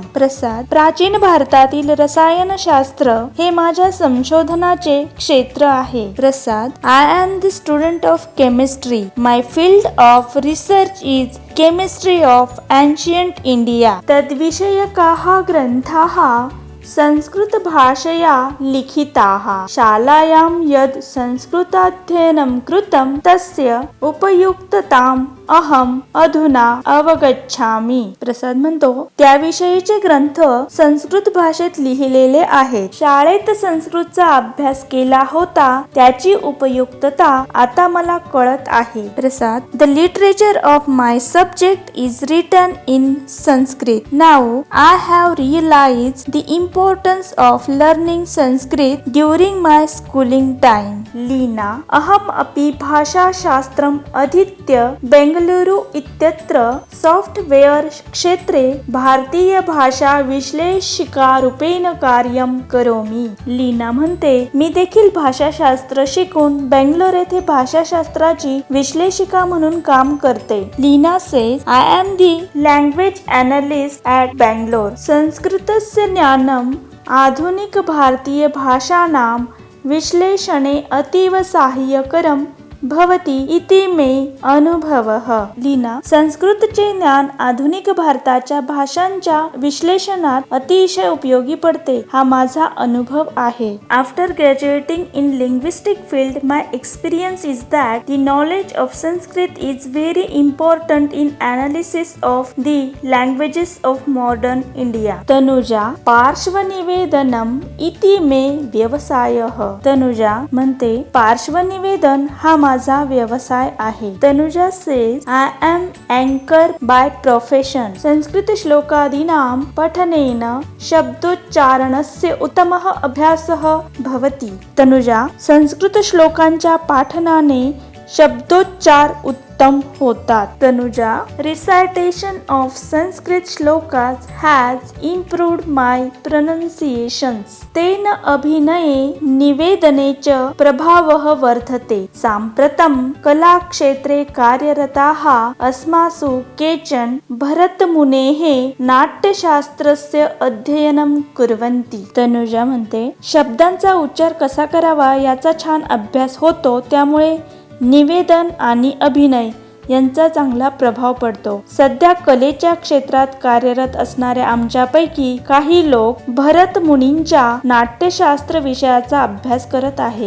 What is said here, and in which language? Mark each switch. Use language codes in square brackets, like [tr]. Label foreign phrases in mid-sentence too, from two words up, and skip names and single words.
[mr] प्रसाद, प्राचीन भारतातील रसायनशास्त्र हे माझ्या संशोधनाचे क्षेत्र आहे. [en] प्रसाद, I am the student of chemistry. My field of research is chemistry of ancient India. [sa] तद्विषयकाः ग्रंथाः संस्कृत भाषया लिखिताः. शालायां यद् संस्कृताध्ययनं कृतं तस्य उपयुक्तताम् अहम अधुना अवगच्छामि. [mr] प्रसाद म्हणतो, त्याविषयीचे ग्रंथ संस्कृत भाषेत लिहिलेले आहेत. शाळेत संस्कृतचा अभ्यास केला होता, त्याची उपयुक्तता आता मला कळत आहे. [en] प्रसाद, The literature of my subject is written in Sanskrit. Now I have realized the importance of learning Sanskrit during my schooling time. [sa] लीना, अहम अपि भाषाशास्त्रम् अधीत्य बेंगलुरु इत्यत्र सॉफ्टवेअर क्षेत्रे भारतीय भाषा विश्लेषिका रूपेण कार्यं करोमि. [mr] लीना म्हणते, मी देखील भाषाशास्त्र शिकून बेंगलोर येथे भाषाशास्त्राची विश्लेषिका म्हणून काम करते. [en] लीना says, I am the language analyst at Bangalore. [sa] संस्कृतस्य ज्ञानम् आधुनिक भारतीय भाषाणां विश्लेषणे अतीव साहाय्यकरं भवति इति मे अनुभवः. [mr] लीना, संस्कृतचे ज्ञान आधुनिक भारताच्या भाषांच्या विश्लेषणात अतिशय उपयोगी पडते. हा माझा अनुभव आहे. [en] After graduating in linguistic field, my experience is that the knowledge of Sanskrit is very important in analysis of the languages of modern India. [sa] तनुजा, पार्श्वनिवेदनम इति मे व्यवसायः. [mr] तनुजा म्हणते, पार्श्वनिवेदन हा माझा व्यवसाय आहे. [en] तनुजा says, I am anchor by profession. [sa] संस्कृत श्लोकादीनां पठनेन शब्दोच्चारणस्य उत्तमः अभ्यासः भवति. [mr] तनुजा, संस्कृत श्लोकांच्या पाठनाने शब्दोच्चार उत्तम होतात. [en] तनुजा, recitation of Sanskrit shlokas has improved my pronunciations. [sa] तेन अभिनये निवेदने च प्रभावः वर्धते. साम्प्रतं कलाक्षेत्रे कार्यरताः अस्मासु केचन भरतमुनेः नाट्यशास्त्रस्य अध्ययनं कुर्वन्ति. [mr] तनुजा म्हणते, शब्दांचा उच्चार कसा करावा याचा छान अभ्यास होतो, त्यामुळे निवेदन आणि अभिनय यांचा चांगला प्रभाव पडतो. सध्या कलेच्या क्षेत्रात कार्यरत असणाऱ्या आमच्यापैकी काही लोक भरत मुनींच्या नाट्यशास्त्र विषयाचा अभ्यास करत आहे.